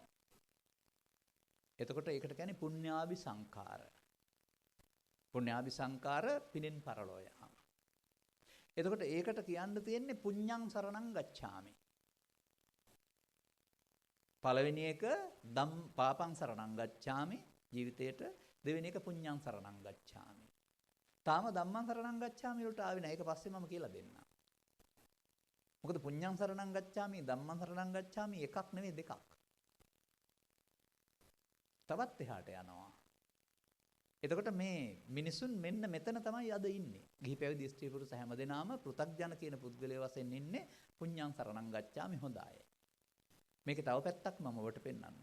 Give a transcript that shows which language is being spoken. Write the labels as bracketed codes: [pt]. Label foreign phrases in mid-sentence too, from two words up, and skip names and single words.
[si] එතකොට ඒකට කියන්නේ පුණ්‍යාභි සංඛාර. පුණ්‍යාභි සංඛාර පිනෙන් පරලෝ යාම. එතකොට ඒකට කියන්න තියෙන්නේ [pi] පුඤ්ඤං සරණං ගච්ඡාමි. [si] පළවෙනි එක [pi] පාපං සරණං ගච්ඡාමි [si] ජීවිතේට, දෙවෙනි එක [pi] පුඤ්ඤං සරණං ගච්ඡාමි. [si] තාම [pi] ධම්මං සරණං ගච්ඡාමි [si] වලට ආවේ නැහැ. ඒක පස්සේ මම කියලා දෙන්නම්. මොකද [pi] පුඤ්ඤං සරණං ගච්ඡාමි ධම්මං සරණං ගච්ඡාමි [si] එකක් නෙවෙයි දෙකක්. තවත් එහාට යනවා. එතකොට මේ මිනිසුන් මෙන්න මෙතන තමයි අද ඉන්නේ. ගිහි පැවිදි ස්ත්‍රී පුරුෂ හැමදෙනාම පෘථග්ජන කියන පුද්ගලයා වශයෙන් ඉන්නේ [pi] පුඤ්ඤං සරණං ගච්ඡාමි [si] හොඳයි. මේකේ තව පැත්තක් මම ඔබට පෙන්නන්නම්.